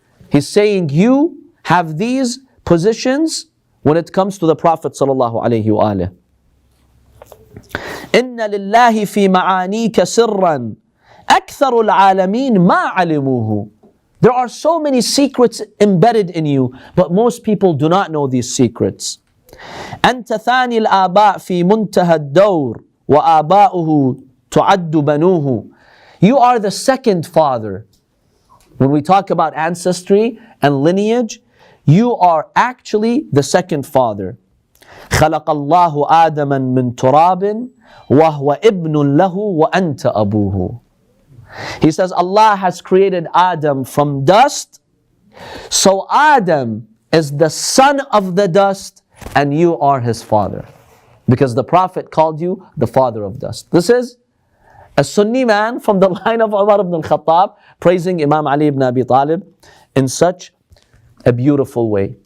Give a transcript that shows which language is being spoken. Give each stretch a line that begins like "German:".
English: He's saying you have these positions when it comes to the Prophet sallallahu alaihi wasallam.
Arabic: إِنَّ لِلَّهِ فِي مَعَانِيكَ سِرًّا أَكْثَرُ الْعَالَمِينَ مَا عَلِمُوهُ.
English: There are so many secrets embedded in you, but most people do not know these secrets.
Arabic: أنت ثاني الآباء في منتهى الدور وآباؤه تعد بنوه.
English: You are the second father. When we talk about ancestry and lineage, you are actually the second father.
Arabic: خلق الله آدما من تراب وهو ابن له وأنت أبوه.
English: He says Allah has created Adam from dust, so Adam is the son of the dust and you are his father. Because the Prophet called you the father of dust. This is a Sunni man from the line of Umar ibn al-Khattab praising Imam Ali ibn Abi Talib in such a beautiful way.